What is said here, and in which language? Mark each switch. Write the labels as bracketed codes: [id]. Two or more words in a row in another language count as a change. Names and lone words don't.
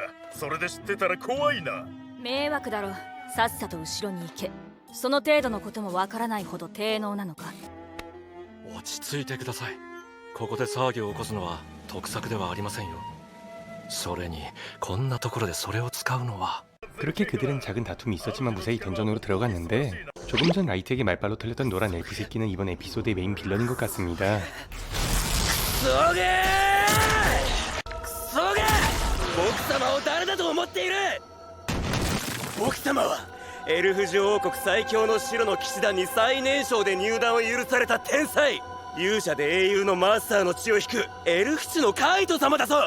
[ja] それで知ってたら怖いな。迷惑だろ。さっさと後ろに行け。その程度のこともわからないほど低能なのか。落ち着いてください。ここで騒ぎを起こすのは得策ではありませんよ。それにこんなところでそれを使うのは。 [ko] 그렇게 그들은 작은 다툼이 있었지만 무사히 던전으로 들어갔는데 조금 전 라이트에게 말발로 털렸던 노란 엘프 새끼는 이번 에피소드의 메인 빌런인 것 같습니다. [ja] クソゲ僕様を誰だと思っている。僕様はエルフ女王国最強の白の騎士団に最年少で入団を許された天才。勇者で英雄のマスターの血を引くエルフ種のカイト様だぞ。